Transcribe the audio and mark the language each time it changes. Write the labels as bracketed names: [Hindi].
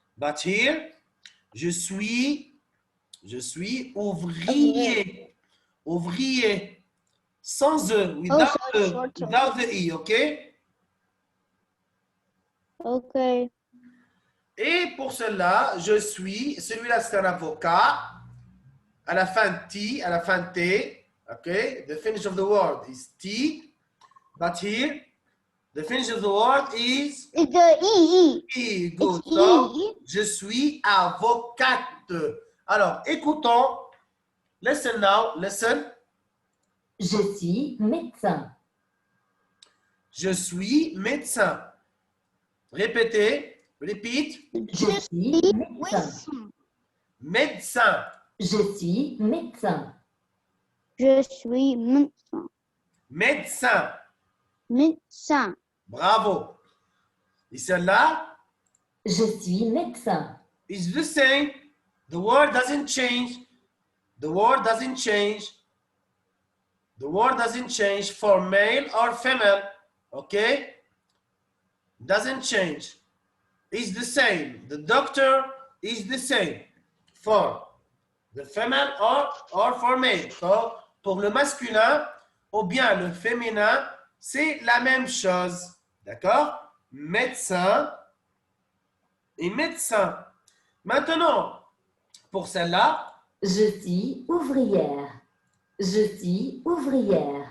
[English] But here, [French] je suis ouvrier. Ouvrier. [English] Sans E, without without the E, okay? Okay. [French] Et pour cela, je suis, celui-là c'est un avocat, à la fin T, à la fin T, [English] Okay, the finish of the word is T, but here the finish of the word is It's the E. E. Good. It's So, E. [French] je suis avocate. Alors, écoutons. [English] Listen now. Listen. [French] Je suis médecin. Je suis médecin. Répétez. [English] Repeat. [French] Je suis médecin. Médecin. Je suis médecin. Je suis médecin. Médecin. Médecin. Bravo. Et celle-là Je suis médecin. [English] is the same. The word doesn't change. The word doesn't change. The word doesn't change for male or female. Okay? Doesn't change. It's the same. The doctor is the same for the female or for male. [French] So, pour le masculin ou bien le féminin, c'est la même chose. D'accord? Médecin et médecin. Maintenant, pour celle-là, Je suis ouvrière. Je suis ouvrière.